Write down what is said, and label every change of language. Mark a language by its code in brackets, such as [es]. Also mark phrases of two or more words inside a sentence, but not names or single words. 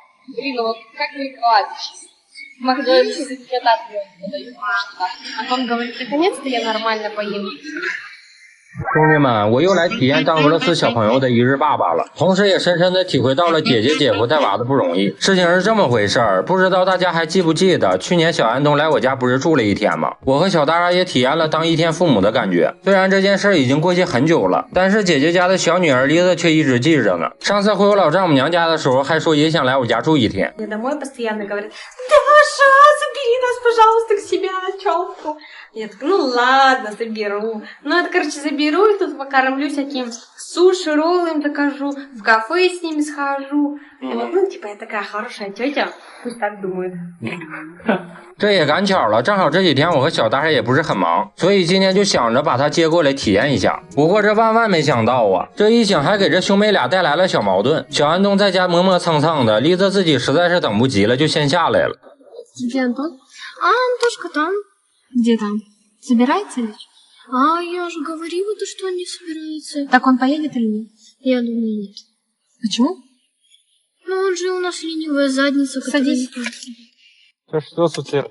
[ru] Блин, ну вот как не плачешь? В Макдональдсе тебе так подают. Антон говорит, наконец-то я нормально поем. [zh] 兄弟们，我又来体验当俄罗斯小朋友的一日爸爸了，同时也深深的体会到了姐姐姐夫带娃的不容易。事情是这么回事儿，不知道大家还记不记得，去年小安东来我家不是住了一天吗？我和小大家也体验了当一天父母的感觉。虽然这件事已经过去很久了，但是姐姐家的小女儿丽子却一直记着呢。上次回我老丈母娘家的时候，还说也想来我家住一天。 [ru] Я так, ну ладно, заберу. Ну, это, короче, заберу и тут покормлю всяким суши, роллы им закажу, в кафе с ними схожу. Вот, ну, типа, я такая хорошая тетя, пусть так думают. [zh] 这也赶巧了，正好这几天我和小大爷也不是很忙，所以今天就想着把他接过来体验一下。不过这万万没想到啊，这一请还给这兄妹俩带来了小矛盾。小安东在家磨磨蹭蹭的，丽子自己实在是等不及了，就先下来了。 [ru] Где Антон? А, Антошка там. Где там? Собирается ли? А, я же говорила, что он не собирается. Так он поедет или нет? Я думаю, нет. Почему? Ну, он же у нас ленивая задница. Садись. Что случилось?